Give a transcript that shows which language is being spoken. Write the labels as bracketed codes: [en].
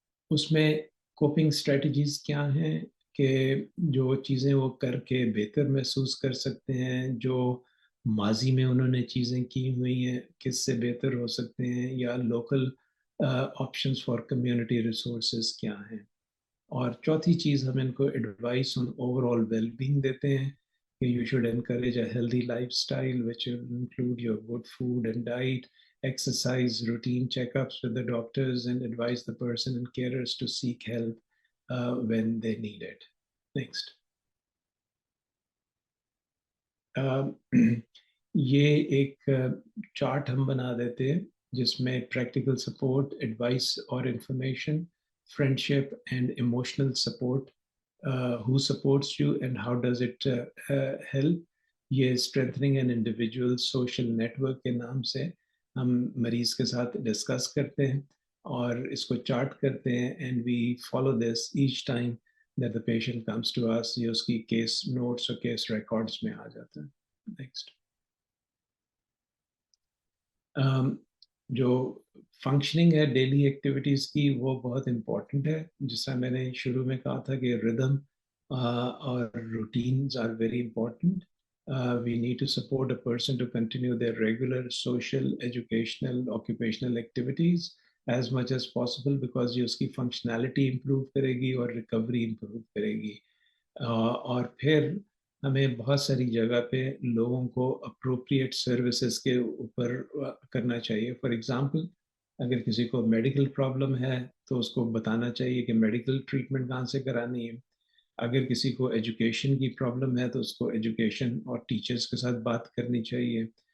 [hi] उसमें coping strategies क्या हैं कि जो चीज़ें वो करके बेहतर महसूस कर सकते हैं, जो माजी में उन्होंने चीज़ें की हुई हैं किससे बेहतर हो सकते हैं, या local options for community resources क्या हैं. और चौथी चीज़ हम इनको एडवाइस ऑन ओवरऑल वेलबींग देते हैं कि [en] you should encourage a healthy lifestyle which will include your good food and diet, exercise, routine checkups with the doctors, and advise the person and carers to seek help when they need it. Next. [hi] ये एक chart हम बना देते हैं जिसमें [en] practical support, advice और information, friendship and emotional support, who supports you and how does it help. ये strengthening an individual social network [hi] के नाम से हम मरीज के साथ डिस्कस करते हैं [en] और इसको चार्ट करते हैं, and we follow this each time that the patient comes to us. [hi] ये उसकी case notes और case records में आ जाता है. [en] Next. [hi] जो फंक्शनिंग है डेली एक्टिविटीज़ की वो बहुत इम्पॉर्टेंट है. जिस तरह मैंने शुरू में कहा था कि रिदम और routines [en] Are very important. We need to support a person to continue their regular social, educational, occupational activities as much as possible because [hi] ये उसकी functionality improve करेगी [en] और recovery improve करेगी. [hi] और फिर हमें बहुत सारी जगह पे लोगों को अप्रोप्रिएट सर्विसेज के ऊपर करना चाहिए. फॉर एग्जांपल, अगर किसी को मेडिकल प्रॉब्लम है तो उसको बताना चाहिए कि मेडिकल ट्रीटमेंट कहाँ से करानी है. अगर किसी को एजुकेशन की प्रॉब्लम है तो उसको एजुकेशन और टीचर्स के साथ बात करनी चाहिए.